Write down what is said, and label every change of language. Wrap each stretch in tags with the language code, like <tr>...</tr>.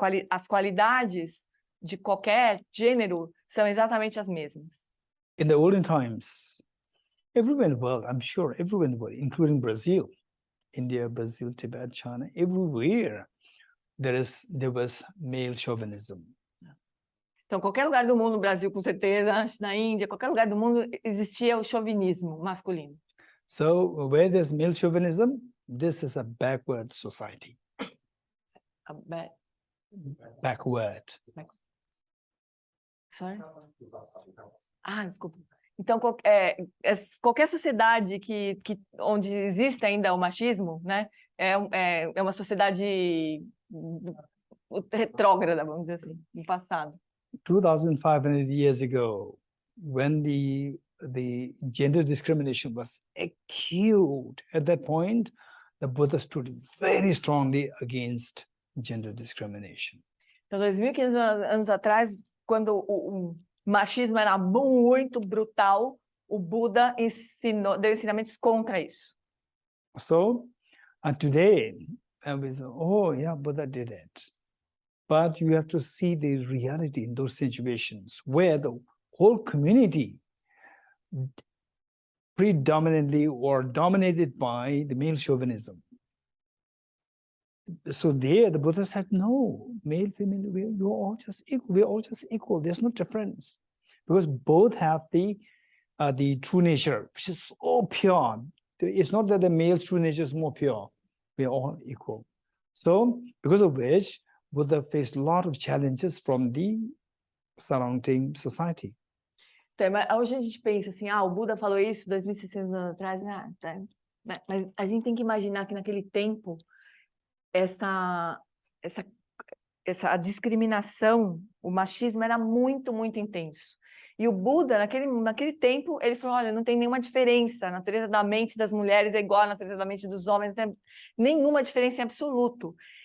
<pt>As qualidades de qualquer gênero são exatamente as mesmas.</pt> <en>In the olden times, everywhere in the world, I'm sure, everywhere in the world, including Brazil, India, Brazil, Tibet, China, everywhere there was male chauvinism.</en> <pt>Então, qualquer lugar do mundo, no Brasil, com certeza, na Índia, qualquer lugar do mundo, existia o chauvinismo masculino.</pt> <en>So, where there's male chauvinism, this is a backward society. Backward. Sorry?</en> <pt>Desculpa. Então, qualquer sociedade onde existe ainda o machismo, né, é uma sociedade retrógrada, vamos dizer assim, no passado.</pt> <en>2,500 years ago, when the gender discrimination was acute, at that point, the Buddha stood very strongly against gender discrimination.</en> <pt>Então, 2.500 anos atrás, quando o machismo era muito brutal, o Buda deu ensinamentos contra isso.</pt> <en>So, today, we say, oh yeah, Buddha did it. But you have to see the reality in those situations where the whole community predominantly or dominated by the male chauvinism. So there, the Buddha said, no, male, female, we're all just equal. We're all just equal. There's no difference, because both have the true nature, which is so pure. It's not that the male true nature is more pure. We're all equal. So, because of which, Buddha faced a lot of challenges from the surrounding society.</en> <pt>Então, hoje a gente pensa assim, o Buda falou isso 2.600 anos atrás, mas a gente tem que imaginar que naquele tempo essa discriminação, o machismo era muito, muito intenso. E o Buda, naquele tempo, ele falou, olha, não tem nenhuma diferença, a natureza da mente das mulheres é igual à natureza da mente dos homens, não tem nenhuma diferença em absoluto.</pt>